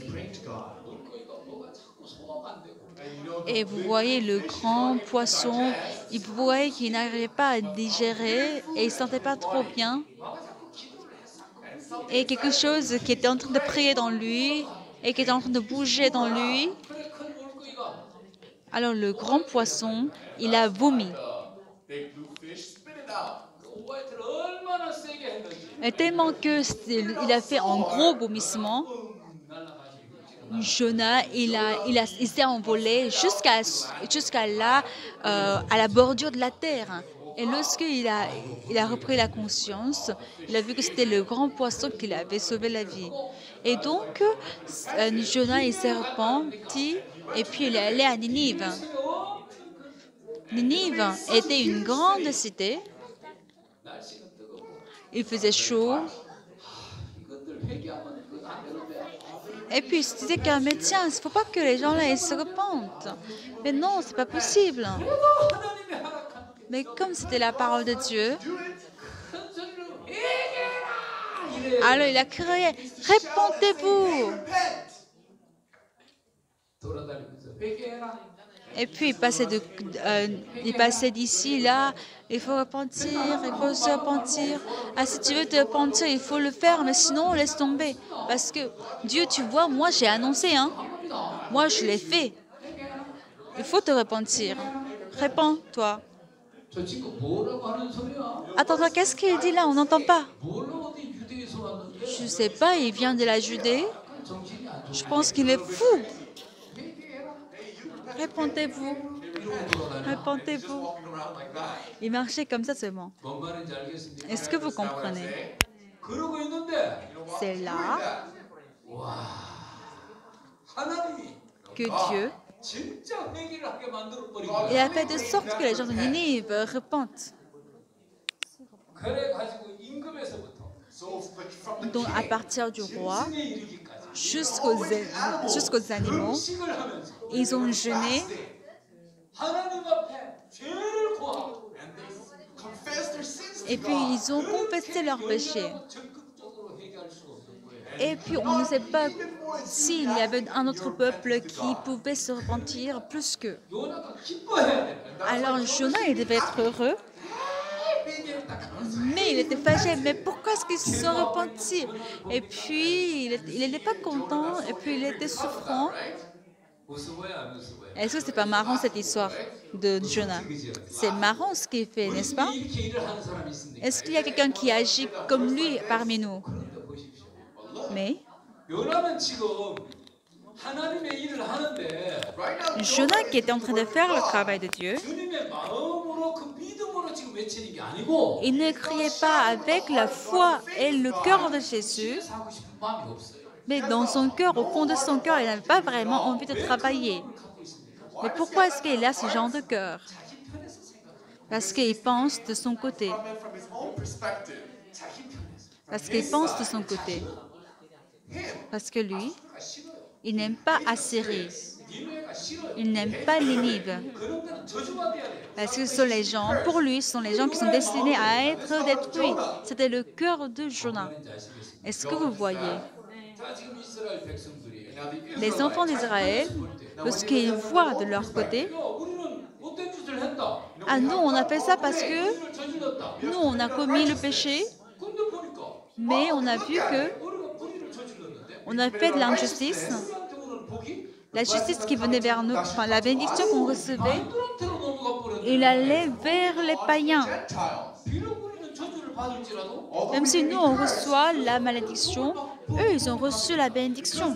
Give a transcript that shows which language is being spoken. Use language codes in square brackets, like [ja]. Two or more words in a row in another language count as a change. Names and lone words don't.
[fr] Et vous voyez le grand poisson, il voyait qu'il n'arrivait pas à digérer et il ne se sentait pas trop bien. Et quelque chose qui était en train de prier dans lui et qui était en train de bouger dans lui. [ko] 그래 큰 물고기가 [fr] Alors le grand poisson, il a vomi. [en] Big blue fish, spit it out. [ko] 오바이트를 얼마나 세게 했는지 [fr] Et tellement qu'il a fait un gros vomissement, Jonas, il s'est envolé jusqu'à là, à la bordure de la terre. Et il a repris la conscience, il a vu que c'était le grand poisson qui lui avait sauvé la vie. Et donc, Jonas il s'est repenti et puis il est allé à Ninive. Ninive était une grande cité. [ko] 날씨는 뜨겁고 [fr] Il faisait chaud. [ko] 이것들 회개하면 그거 안 되는데. [fr] Et puis il se disait qu'un médecin, il ne faut pas que les gens là ils se repentent. Mais non, c'est pas possible. [ko] 그래도 하나님의 허락한 [fr] Mais comme c'était la parole de Dieu, [ko] 큰 소리로 회개해라 이래. [fr] alors il a crié, répentez-vous. [ko] 돌아다니면서 회개해라. [fr] Et puis il passait d'ici, là, il faut repentir, il faut se repentir. Ah, si tu veux te repentir, il faut le faire, mais sinon, laisse tomber. Parce que Dieu, tu vois, moi, j'ai annoncé, hein. Moi, je l'ai fait. Il faut te repentir. Répands-toi. [ko] 저 친구 뭐라고 하는 소리야? [fr] Attends, qu'est-ce qu'il dit là? On n'entend pas. [ko] 뭘로 어디 유대에서 왔는데? [fr] Je ne sais pas, il vient de la Judée. [ko] 정신이 안 좋아. [fr] Je pense qu'il est fou. Répentez-vous. Répentez-vous. [en] Walking around like that. [fr] Il marchait comme ça seulement. [ko] 뭔 말인지 알겠습니까? [fr] Est-ce que vous comprenez? [ko] 그러고 있는데 [fr] C'est là [ko] 하나님이 [fr] que Dieu [ko] 진짜 회개를 하게 만들어 버린 [fr] il [ko] 거야. [fr] a fait de sorte que les gens de Ninive repentent. [ko] 그래 가지고 임금에서부터 [en] So from the [fr] Donc à partir du roi [ko] 짐승에 이르기까지 [fr] jusqu'aux animaux, [ko] 금식을 하면서 [fr] ils ont jeûné [ko] 하나님 앞에 죄를 고하고 [en] and they confess their sins [fr] et [en] to [fr] puis [en] God. [fr] ils ont confessé leurs péchés. [ko] 적극적으로 회개할 수가 없는 거예요. [fr] Et puis on ne sait pas s'il y avait un autre peuple qui pouvait se repentir plus qu'eux. [ko] 요나가 기뻐해야 돼. [fr] Alors Jonas, il devait être heureux, [ko] 회개했다. [fr] mais il était fâché. Mais pourquoi est-ce qu'ils se sont repentis? Et puis il n'était pas content, et puis il était souffrant. [ko] 우스워요, 안 우스워요? [fr] Est-ce que c'est pas marrant cette histoire de Jonas? C'est marrant ce qu'il fait, n'est-ce pas? [ko] 이렇게 일을 하는 사람이 있습니까? [fr] Est-ce qu'il y a quelqu'un qui agit comme lui parmi nous? [ko] 그런데 보십시오. [fr] Mais [ko] 요나는 지금 하나님의 일을 하는데 [en] Right now, [fr] Jonas qui était en train de faire le travail de Dieu, [ko] 주님의 마음으로 그 믿음으로 지금 외치는 게 아니고 [fr] il ne criait pas avec la foi et le cœur de Jésus, [ko] 집에서 하고 싶은 마음이 없어요. [fr] mais dans son cœur, au fond de son cœur, il n'avait pas vraiment envie de travailler. [ko] 갖고 있습니까? [fr] Mais pourquoi est-ce qu'il a ce genre de cœur? [ko] 자기 편에서 생각하고 [fr] Parce qu'il pense de son côté. [en] coming from his own perspective, [ko] 자기 편에서 [fr] Parce qu'il pense de son côté. Parce que lui, [ko] 가 싫어요. [fr] il n'aime pas Assyrie. [ko] 니누에가 싫어요. [fr] Il n'aime pas Ninive. [ko] 그런 데는 저주받아야 돼요. [fr] Parce que ce sont les gens, pour lui, ce sont les gens qui sont destinés à être détruits. C'était le cœur de Jonas. [ko] 뭔지 아시겠습니까? [fr] Est-ce que vous voyez? [ko] 자, 지금 이스라엘 백성들이 [en] now the [fr] Les enfants d'Israël, lorsqu'ils voient de leur côté, [ko] 야, 우리는 못된 짓을 했다. [fr] ah nous, on a fait ça parce que [ko] 우리를 저질렀다. [fr] nous, on a commis le péché, [ko] 근데 보니까 [fr] mais on a vu que [ko] 우리가 불의를 저질렀는데 [fr] on a fait de l'injustice. [ko] 우리한테 오는 복이 [fr] La justice qui venait vers nous, enfin la bénédiction qu'on recevait, [ko] 남들한테로 넘어가 버렸는데 [fr] il allait vers les païens. [en] Gentiles, [ko] 비록 우리는 저주를 받을지라도 [en] although [fr] Même si nous, on reçoit la malédiction, eux, ils ont reçu la bénédiction.